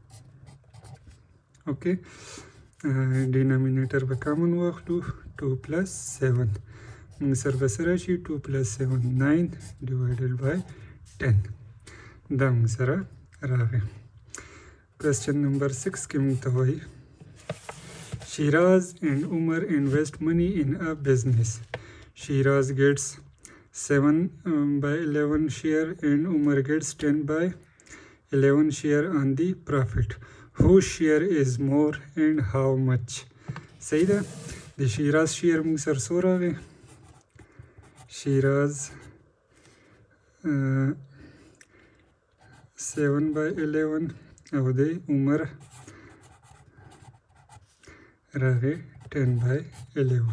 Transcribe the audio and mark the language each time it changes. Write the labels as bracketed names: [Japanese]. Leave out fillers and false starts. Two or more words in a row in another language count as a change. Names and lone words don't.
[Pashto] اوکې، ډینامینیټر به کامن واخلو 2 + 7. موږ سره به سره شي 2 + 7 9 / 10. دا موږ سره راغی. [English] question number 6 [Pashto] کې موږ ته وایي [English] Shiraz and Umar invest money in a business. Shiraz gets 7/11 share and Umar gets 10/11 share on the profit. Whose share is more and how much? [Pashto] صحیح ده. د شیراز شیر موږ سره څو راغی؟ شیراز 7/11 او د عمر راغی 10/11.